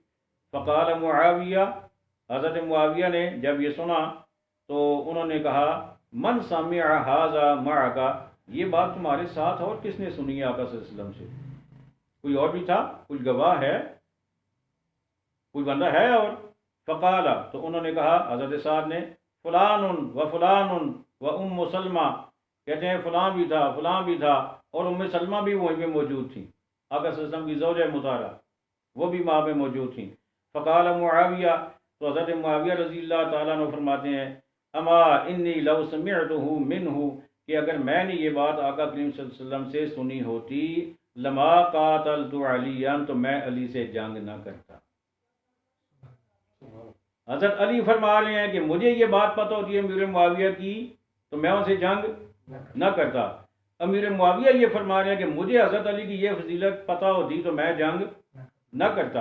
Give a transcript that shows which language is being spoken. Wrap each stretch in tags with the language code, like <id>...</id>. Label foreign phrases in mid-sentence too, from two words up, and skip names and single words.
<ar>فقال معاویہ،</ar> <ur>حضرت معاویہ نے جب یہ سنا تو انہوں نے کہا</ur> <ar>من سمع ھذا معک،</ar> <ur>یہ بات تمہارے ساتھ اور کس نے سنی ہے آقا</ur> <ar>صلی اللہ علیہ وسلم</ar> <ur>سے، کوئی اور بھی تھا، کوئی گواہ ہے، کوئی بندہ ہے اور؟ فقال، تو انہوں نے کہا حضرت سعد نے</ur> <ar>فلان و فلان و ام سلمہ،</ar> <ur>کہتے ہیں فلاں بھی تھا، فلاں بھی تھا، اور ام سلمہ بھی وہیں پہ موجود تھیں، آقا</ur> <ar>صلی اللہ علیہ وسلم</ar> <ur>کی زوجہ مطہرہ، وہ بھی وہاں پہ موجود تھیں۔</ur> <ar>فقال معاویہ،</ar> <ur>تو حضرت معاویہ</ur> <ar>رضی اللہ تعالیٰ عنہ</ar> <ur>فرماتے ہیں</ur> <ar>اما انی لو سمعتہ منہ،</ar> <ur>کہ اگر میں نے یہ بات آقا کریم</ur> <ar>صلی اللہ علیہ وسلم</ar> <ur>سے سنی ہوتی</ur> <ar>لما قاتلت علیٰ،</ar> <ur>تو میں علی سے جنگ نہ کرتا۔ حضرت علی فرما رہے ہیں کہ مجھے یہ بات پتہ ہوتی ہے امیر معاویہ کی تو میں ان سے جنگ نہ کرتا، امیر معاویہ یہ فرما رہے ہیں کہ مجھے حضرت علی کی یہ فضیلت پتہ ہوتی تو میں جنگ نہ کرتا۔</ur>